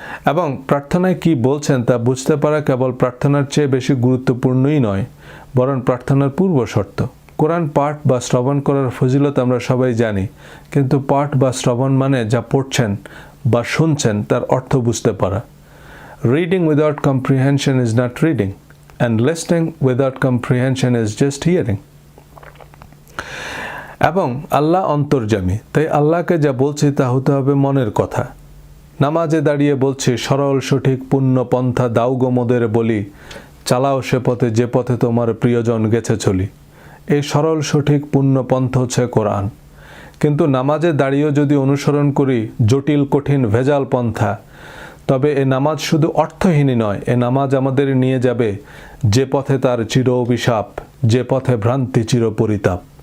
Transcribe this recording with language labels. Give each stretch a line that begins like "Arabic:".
Bangla: এবং প্রার্থনায় কি বলছেন তা বুঝতে পারা কেবল প্রার্থনার চেয়ে বেশি গুরুত্বপূর্ণই নয়, বরং প্রার্থনার পূর্ব শর্ত। কোরআন পাঠ বা শ্রবণ করার ফজিলত আমরা সবাই জানি, কিন্তু পাঠ বা শ্রবণ মানে যা পড়ছেন বা শুনছেন তার অর্থ বুঝতে পারা।
English: Reading without comprehension is not reading, and listening without comprehension is just hearing.
Bangla: এবং আল্লাহ অন্তর্যামী, তাই আল্লাহকে যা বলছি তা হতে হবে মনের কথা। নামাজে দাঁড়িয়ে বলছি, সরল সঠিক পুণ্য পন্থা দাও গো মোদের বলি, চালাও সে পথে যে পথে তোমার প্রিয়জন গেছে চলি। এই সরল সঠিক পুণ্য পন্থা হচ্ছে কোরআন। কিন্তু নামাজে দাঁড়িয়েও যদি অনুসরণ করি জটিল কঠিন ভেজাল পন্থা, তবে এ নামাজ শুধু অর্থহীনই নয়, এ নামাজ আমাদের নিয়ে যাবে যে পথে তার চির অভিশাপ, যে পথে ভ্রান্তি চির পরিতাপ।